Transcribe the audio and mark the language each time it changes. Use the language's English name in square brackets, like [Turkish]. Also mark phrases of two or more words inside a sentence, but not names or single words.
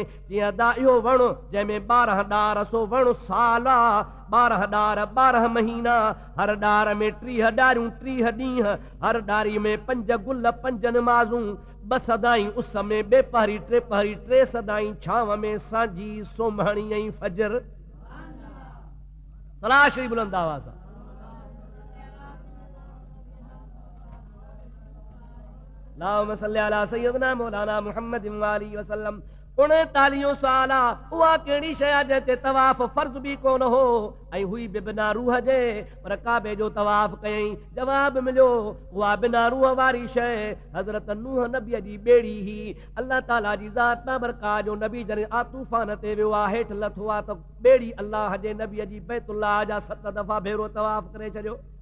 [Sindhi] जीअं अदा इहो वण जंहिंमें 12 ॾार, सो वण साल आहे, 12 ॾार 12 महीना, हर ॾार में 30 ॾारियूं 30 ॾींहं, हर ॾारीअ में 5 गुल 5 नमाज़ूं, 2 सदाई उस में, 2 पहरी 3 पहरी, 3 सदाई छांव में, सांझी सोमहणी ऐं फजर। सलाह श्री बुलंद आवाज़ सां। [Arabic] اللهم صل على سيدنا مولانا محمد وآله وسلم. [Sindhi] 39 साल उहा कहिड़ी शइ आहे जंहिं ते तवाफ़ फर्ज़ बि कोन हो ऐं हुई बि बिना रूह जे, पर काबे जो तवाफ़ कयईं। जवाब मिलियो उहा बिना रूह वारी शइ हज़रत नूह नबीअ जी ॿेड़ी ही। अल्लाह ताला जी ज़ात बाबरकात जो नबी जॾहिं तूफ़ान ते वियो आहे, हेठि लथो आहे त ॿेड़ी अल्लाह जे नबीअ जी बैतुल्लाह जा 7 दफ़ा भेरो तवाफ़ करे छॾियो।